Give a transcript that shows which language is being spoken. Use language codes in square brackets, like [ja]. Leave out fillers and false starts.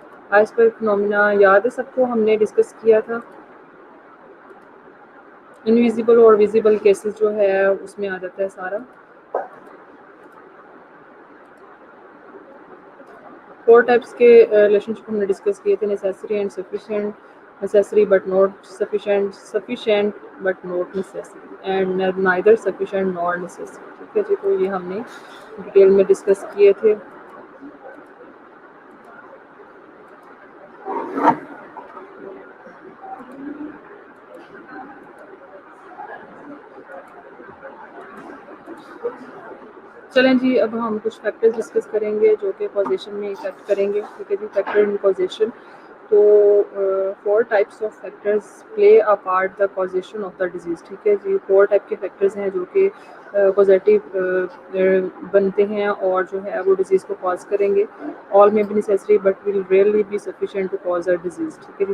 [ur] Ice پر phenomena یاد ہے سب کو, ہم نے ڈسکس کیا تھا. انویزیبل اور ویزیبل کیسز جو ہے اس میں آ جاتا ہے سارا. 4 ٹائپس کے ریلیشن شپ ہم نے ڈسکس کیے تھے. [en] Necessary and sufficient, necessary but not sufficient, sufficient but not necessary, and neither sufficient nor necessary. [ur] ٹھیک ہے جی. تو یہ ہم نے ڈیٹیل میں ڈسکس کیے تھے. چلیں جی. اب ہم کچھ فیکٹرز ڈسکس کریں گے جو کہ پوزیشن میں افیکٹ کریں گے. ٹھیک ہے جی. Factor in position. [en] تو 4 types of factors play a part the causation of the disease. [ur] ٹھیک ہے جی. 4 ٹائپ کے فیکٹرز ہیں جو کہ پازیٹیو بنتے ہیں اور جو ہے وہ ڈیزیز کو کاز کریں گے. [en] All may be necessary but will rarely be sufficient to cause a disease. [ur] ٹھیک ہے جی.